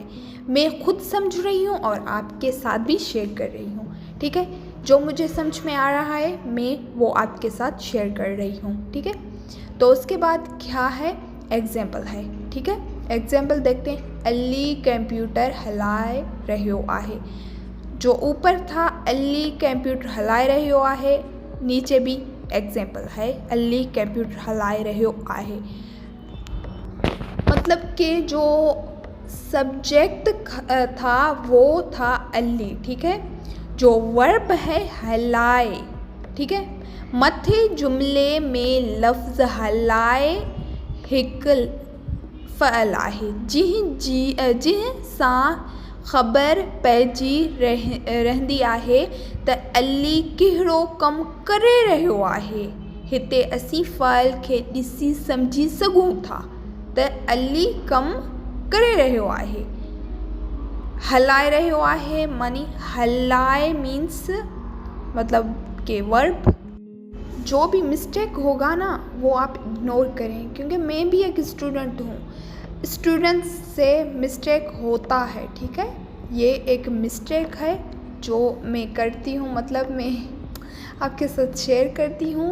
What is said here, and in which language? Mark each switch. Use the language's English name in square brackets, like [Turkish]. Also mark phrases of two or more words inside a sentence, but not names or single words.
[Hindi] मैं खुद समझ रही हूँ और आपके साथ भी शेयर कर रही हूँ। ठीक है, जो मुझे समझ में आ रहा है मैं वो आपके साथ शेयर कर रही हूँ। ठीक है, तो उसके बाद क्या है, एग्जाम्पल है। ठीक है, एग्जाम्पल देखते हैं। [Sindhi] अली कंप्यूटर हलाए रहियो आहे। [Hindi] जो ऊपर था [Sindhi] अली कंप्यूटर हलाए रहियो आहे, [Hindi] नीचे भी एग्जाम्पल है [Sindhi] अली कंप्यूटर हलाए रहियो आहे। [Hindi] मतलब कि जो सब्जेक्ट था वो था अली, ठीक है। जो वर्ब है हलाए, ठीक है। [Sindhi] मथे जुमले में लफ्ज़ हलाए हिकु फ़अल आहे, जिंहिं सां ख़बर पइजी रहंदी आहे त अली कहिड़ो कमु करे रहियो आहे। हिते असीं फ़अल खे ॾिसी सम्झी सघूं था त अली कमु करे रहियो आहे। हलाए रहियो आहे मानी हलाए मीन्स [Hindi] मतलब के वर्ब। जो भी मिस्टेक होगा ना वो आप इग्नोर करें, क्योंकि मैं भी एक स्टूडेंट हूँ। स्टूडेंट्स से मिस्टेक होता है, ठीक है। ये एक मिस्टेक है जो मैं करती हूँ, मतलब मैं आपके साथ शेयर करती हूँ।